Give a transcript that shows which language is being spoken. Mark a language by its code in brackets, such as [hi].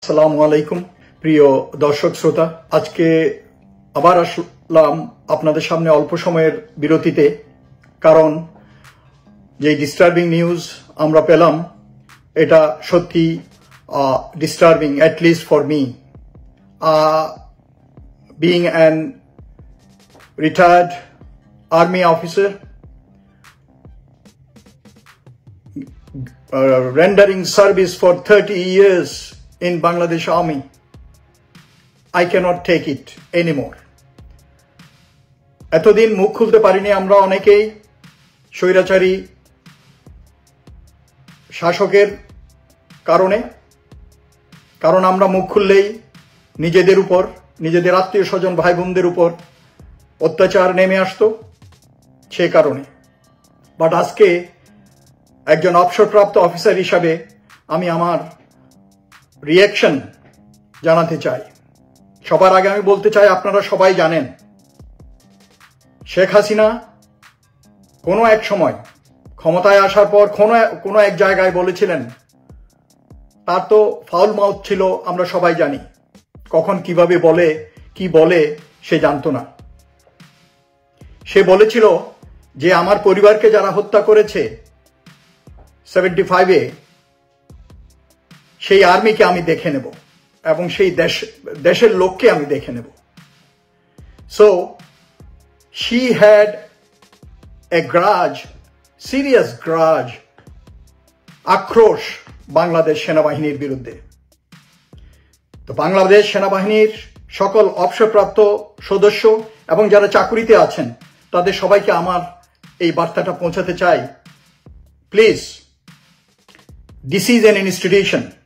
[bn] আসসালামু আলাইকুম প্রিয় দর্শক শ্রোতা, আজকে আবার আসলাম আপনাদের সামনে অল্প সময়ের বিরতিতে। কারণ যে ডিস্টার্বিং নিউজ আমরা পেলাম এটা সত্যি disturbing, [en] at least for me. Being an retired army officer, rendering service for 30 years in Bangladesh Army, I cannot take it anymore. [bn] এতদিন মুখ খুলতে পারিনি আমরা অনেকেই স্বৈরাচারী শাসকের কারণে, কারণ আমরা মুখ খুললেই নিজেদের উপর, নিজেদের আত্মীয় স্বজন ভাই বোনদের উপর অত্যাচার নেমে আসতো, সে কারণে। বাট আজকে একজন অবসরপ্রাপ্ত অফিসার হিসাবে আমি আমার রিঅ্যাকশন জানাতে চাই। সবার আগে আমি বলতে চাই, আপনারা সবাই জানেন শেখ হাসিনা কোনো এক সময় ক্ষমতায় আসার পর কোনো এক জায়গায় বলেছিলেন, তার তো ফাউল মাউথ ছিল, আমরা সবাই জানি, কখন কিভাবে বলে কি বলে সে জানতো না। সে বলেছিল যে আমার পরিবারকে যারা হত্যা করেছে 75-এ, সেই আর্মিকে আমি দেখে নেব এবং সেই দেশের লোককে আমি দেখে নেব। [en] so she had a grudge, serious grudge, [bn] আক্রোশ বাংলাদেশ সেনাবাহিনীর বিরুদ্ধে। তো বাংলাদেশ সেনাবাহিনীর সকল অবসরপ্রাপ্ত সদস্য এবং যারা চাকুরিতে আছেন তাদের সবাইকে আমার এই বার্তাটা পৌঁছাতে চাই, [en] Please, this is an institution.